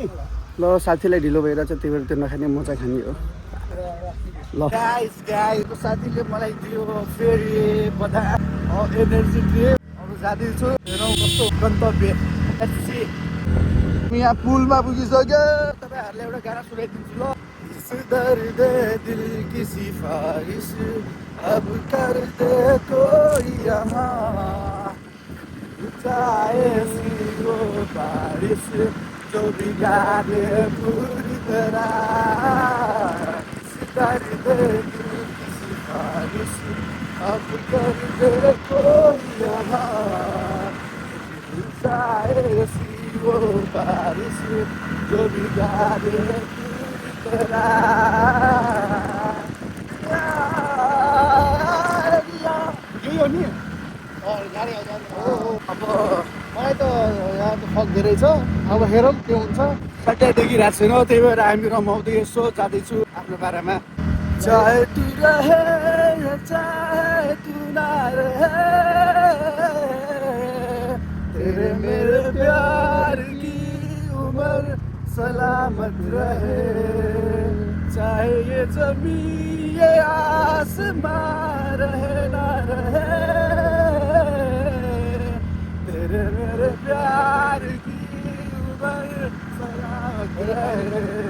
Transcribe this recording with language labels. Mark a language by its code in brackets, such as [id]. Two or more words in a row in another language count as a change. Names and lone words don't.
[ne] ल साथीलाई ढिलो भइरहेछ, त्यही भएर त्यो नखाने म चाहिँ खाने हो। ल गाइजको साथीले मलाई दियो फेरि बदाम एनर्जी दिए। अब जाँदैछु, हेरौँ कस्तो गन्तव्य। यहाँ पुलमा पुगिसक्यो। तपाईँहरूले एउटा गाना सुनाइदिन्छु ल। [hi] दर्द दिल की सिफारिश अब कर दे कोई यहाँ, चाहे वो बारिश जो बिगाड़े पूरी तरह। दर्द दिल की सिफारिश अब कर दे कोई यहाँ, चाहे वो बारिश जो बिगाड़े यही हो नि। [ne] गाडी आउँछ। अब मलाई त यहाँ त फक धेरै छ। अब हेरौँ के हुन्छ। सट्टा देखिरहेको छैन, त्यही भएर हामी रमाउँदै यसो जाँदैछु आफ्नो बारेमा। [hi] चाहे तू रहे चाहे तू ना रहे, तेरे मेरे प्यार की उम्र सलामत रहे। चाहे ये जमीन ये आसमां रहे ना रहे, तेरे मेरे प्यार की उम्र सलामत रहे।